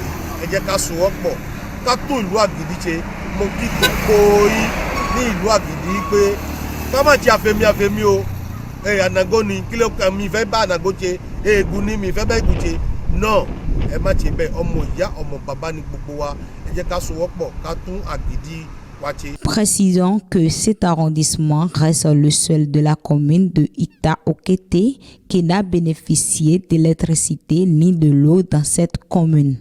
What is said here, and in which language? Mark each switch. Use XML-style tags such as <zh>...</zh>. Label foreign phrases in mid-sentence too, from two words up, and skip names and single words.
<yo>Ẹ jẹ́ ká sowọ́pọ̀, ká tó ìlú Àgìdì ṣe. Mo kí gbogbo yín ní ìlú Àgìdì pé ká má ṣe àfẹ́mí o. Ànàgó ni kí ló kàn mí fẹ́ bá ànàgó ṣe, egun ni mi fẹ́ bá egun ṣe náà. Ẹ má ṣe bẹ́ẹ̀, ọmọ ìyá ọmọ bàbá ni gbogbo wa. Ẹ jẹ́ ká sowọ́pọ̀, ká tún Àgìdì wa ṣe.</yo> <fr>Précisons que cet arrondissement reste le seul de la commune de Ita-Okété qui n'a bénéficié d'électricité ni de l'eau dans cette commune.</fr>